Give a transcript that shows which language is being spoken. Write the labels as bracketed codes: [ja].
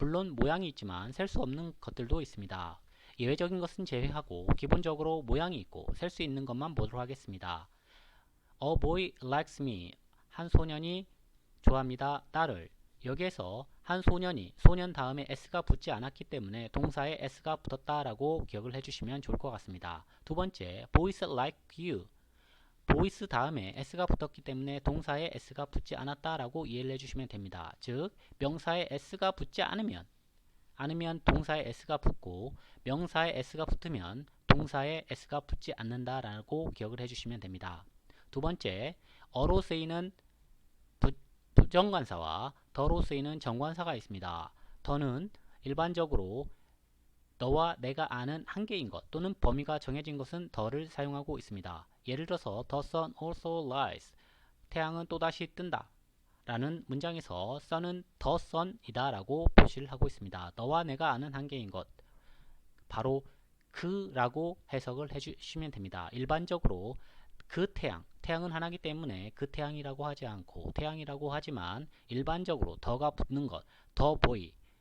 [ko] 물론 모양이 있지만 셀 수 없는 것들도 있습니다. 예외적인 것은 제외하고 기본적으로 모양이 있고 셀 수 있는 것만 보도록 하겠습니다. [en] A boy likes me. [ko] 한 소년이 좋아합니다. 나를. 여기에서 한 소년이 소년 다음에 s가 붙지 않았기 때문에 동사에 s가 붙었다라고 기억을 해주시면 좋을 것 같습니다. 두 번째, [en] boys like you. [ko] boys 다음에 s가 붙었기 때문에 동사에 s가 붙지 않았다라고 이해를 해주시면 됩니다. 즉, 명사에 s가 붙지 않으면 동사에 s가 붙고 명사에 s가 붙으면 동사에 s가 붙지 않는다라고 기억을 해주시면 됩니다. 두 번째, 어로 쓰이는 부정관사와 더로 쓰이는 정관사가 있습니다. 더는 일반적으로 너와 내가 아는 한계인 것 또는 범위가 정해진 것은 더를 사용하고 있습니다. 예를 들어서 [en] The sun also rises. [ko] 태양은 또다시 뜬다. 라는 문장에서 sun은 the sun이다 라고 표시를 하고 있습니다. 너와 내가 아는 한계인 것, 바로 그라고 해석을 해주시면 됩니다. 일반적으로 그 태양은 하나이기 때문에 그 태양이라고 하지 않고 태양이라고 하지만 일반적으로 더가 붙는 것, 더 보이.